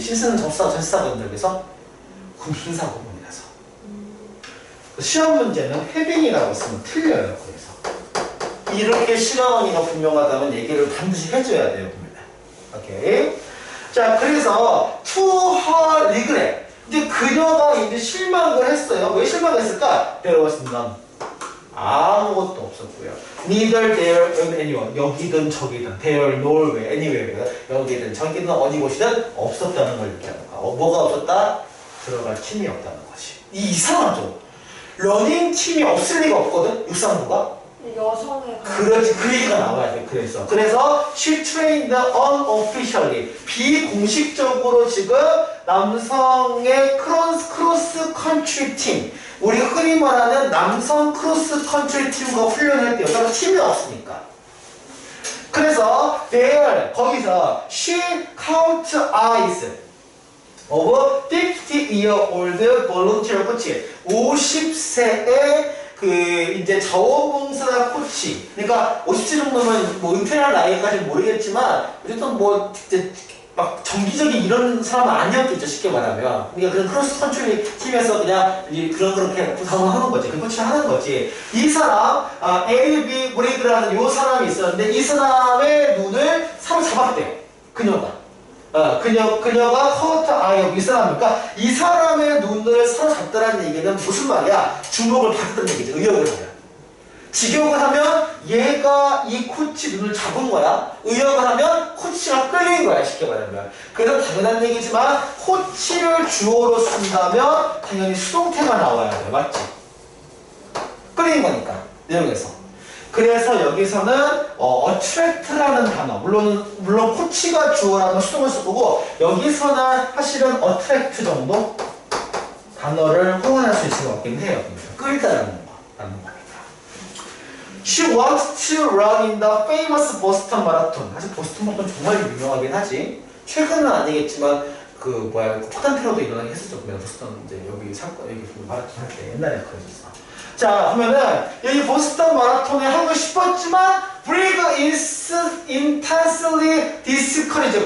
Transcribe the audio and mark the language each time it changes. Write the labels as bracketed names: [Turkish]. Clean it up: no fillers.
[Korean] 시스는 접속사 전치사거든요. 그래서 군사 구문이라서. 시험 문제는 having이라고 쓰면 틀려요. 그래서 이렇게 시간원이가 분명하다면 얘기를 반드시 해줘야 돼요. 오케이. 자, 그래서 [English] to her regret. [Korean] 이제 그녀가 이제 실망을 했어요. 왜 실망을 했을까? [English] There was none. [Korean] 아무것도 없었고요. [English] Neither there or anyone. [Korean] 여기든 저기든 [English] there nor anywhere. [Korean] 여기든 저기든 어디 곳이든 없었다는 걸 얘기하는 거야. 뭐가 없었다? 들어갈 팀이 없다는 거지. 이상하죠? 러닝 팀이 없을 리가 없거든? 육상부가? 여성의 그렇지, 그 얘기가 나와야 돼. 그래서 [English] she trained unofficially [Korean] 비공식적으로 지금 남성의 크로스 컨트리 팀, 우리가 흔히 말하는 남성 크로스 컨트리 팀과 훈련을 했대요. 따로 팀이 없으니까. 그래서 [English] there [Korean] 거기서 [English] she caught eyes of 50-year-old volunteer coach [Korean] 50세의 그 이제 자원봉사 코치. 그러니까 50세 정도면 뭐 은퇴할 나이까지는 모르겠지만 어쨌든 뭐 이제 막 정기적인 이런 사람은 아니었겠죠. 쉽게 말하면. 그러니까 그런 크로스 컨트리 팀에서 그냥 그렇게 구성하는 거지. 그 코치를 하는 거지. 이 사람 A.B. 브레이드라는 요 사람이 있었는데 이 사람의 눈을 사로잡았대. 그녀가. 그녀가 커트 아이업 이 사람이니까 이 사람의 눈을 사로잡더라는 얘기는 무슨 말이야? 주목을 받았다는 얘기지. 의역을 하면. 직역을 하면 얘가 이 코치 눈을 잡은 거야. 의역을 하면 코치가 끌린 거야. 쉽게 말하면. 그래서 당연한 얘기지만 코치를 주어로 쓴다면 당연히 수동태가 나와야 돼. 맞지? 끌린 거니까. 내용에서. 그래서 여기서는 attract라는 단어, 물론 코치가 주어라는 수동을 쓸 거고 여기서는 사실은 attract 정도 단어를 호응할 수 있을 것 같긴 해요. 끌다라는 겁니다. [English] She wants to run in the famous Boston Marathon. [Korean] 사실 보스턴 마라톤 정말 유명하긴 하지. 최근은 아니겠지만 폭탄 테러도 일어나긴 했었죠. 보스턴 이제 여기 마라톤 할 때 옛날에 그랬었어. 자, 그러면은 여기 보스턴 마라톤에 하고 싶었지만 [English] Brig is intensely discouraged.